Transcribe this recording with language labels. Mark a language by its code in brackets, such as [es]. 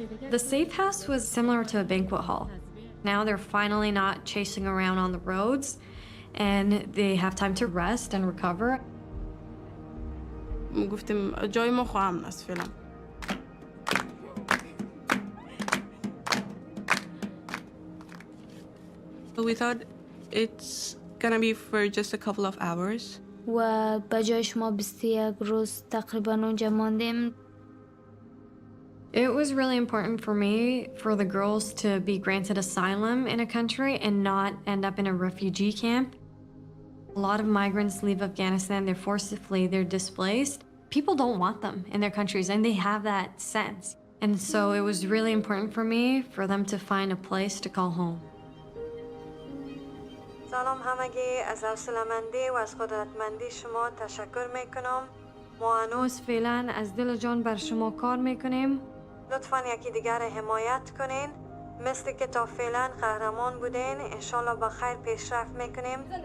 [en] The safe house was similar to a banquet hall. Now they're finally not chasing around on the roads, and they have time to rest and recover. [fa] گفتیم جای ما خواهم است فعلا. [en] We thought it's gonna be for just a couple of hours. [fa] و به جایش ما 21 روز تقریبا اونجا ماندیم. [en] It was really important for me for the girls to be granted asylum in a country and not end up in a refugee camp. A lot of migrants leave Afghanistan, they're forced to flee, they're displaced. People don't want them in their countries, and they have that sense. And so it was really important for me for them to find a place to call home. [fa] سلام همگی، از حوصله‌مندی و از قدرتمندی شما تشکر میکنم. ما هنوز فعلا از دل و جان بر شما کار میکنیم. لطفاً یکی دیگر حمایت کنین. مثل که تا فعلا قهرمان بودین، انشالله با خیر پیشرفت میکنیم.